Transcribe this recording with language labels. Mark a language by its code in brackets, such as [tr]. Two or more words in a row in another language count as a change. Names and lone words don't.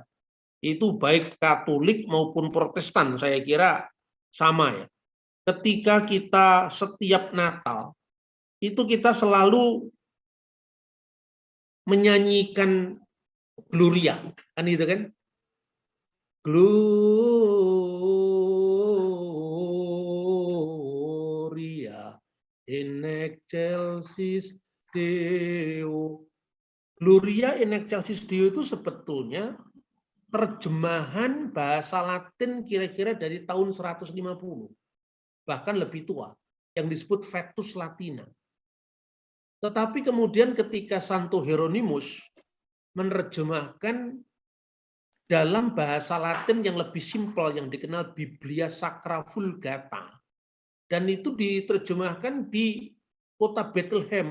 [id] Itu baik Katolik maupun Protestan, saya kira sama ya. Ketika kita setiap Natal, itu kita selalu menyanyikan Gloria, kan itu kan? [la] Gloria in excelsis Deo. Gloria in excelsis Deo [id] itu sebetulnya terjemahan bahasa Latin kira-kira dari tahun 150. Bahkan lebih tua, yang disebut Vetus Latina. Tetapi kemudian ketika Santo Hieronymus menerjemahkan dalam bahasa Latin yang lebih simpel, yang dikenal Biblia Sacra Vulgata, dan itu diterjemahkan di kota Bethlehem.